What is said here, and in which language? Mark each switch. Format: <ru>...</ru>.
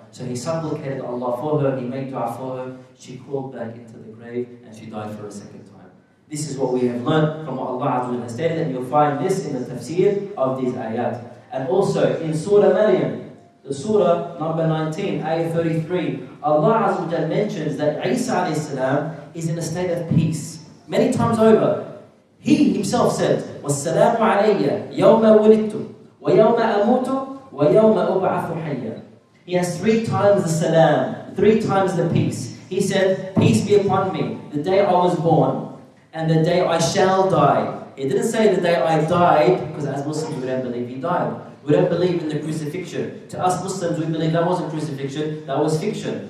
<en>So he supplicated Allah for her, he made dua for her, she crawled back into the grave and she died for a second time. This is what we have learned from what Allah Azza wa Jalla has stated, and you'll find this in the tafsir of these ayat. And also in Surah Maryam, the surah number 19, ayah 33, Allah Azza wa Jalla mentions that Isa alayhi salam is in a state of peace. Many times over, he himself said,</en> <ar>وَالسَّلَامُ عَلَيَّ يَوْمَ وُلِدْتُ وَيَوْمَ أَمُوتُ وَيَوْمَ أُبْعَثُ حَيًّا.</ar> <en>He has 3 times the salam, 3 times the peace. He said, peace be upon me, the day I was born, and the day I shall die. He didn't say the day I died, because as Muslims we don't believe he died. We don't believe in the crucifixion. To us Muslims, we believe that wasn't crucifixion, that was fiction.</en>